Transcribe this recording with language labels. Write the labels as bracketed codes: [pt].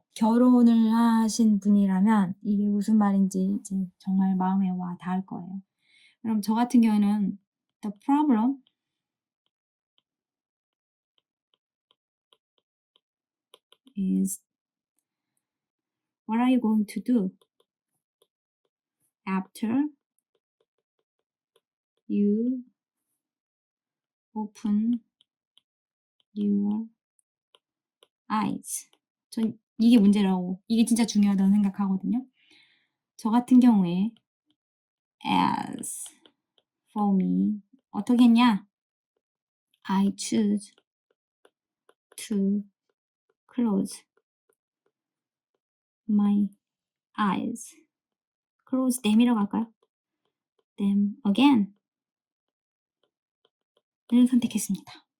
[ko] 결혼을 하신 분이라면 이게 무슨 말인지 이제 정말 마음에 와 닿을 거예요. 그럼 저 같은 경우에는 [en] the problem is what are you going to do after you open your eyes. [ko] 전 이게 문제라고, 이게 진짜 중요하다고 생각하거든요. 저 같은 경우에 [en] as for me [ko] 어떻게 했냐? [en] I choose to close my eyes. close them [ko] 이라고 할까요? [en] them again [ko] 를 선택했습니다.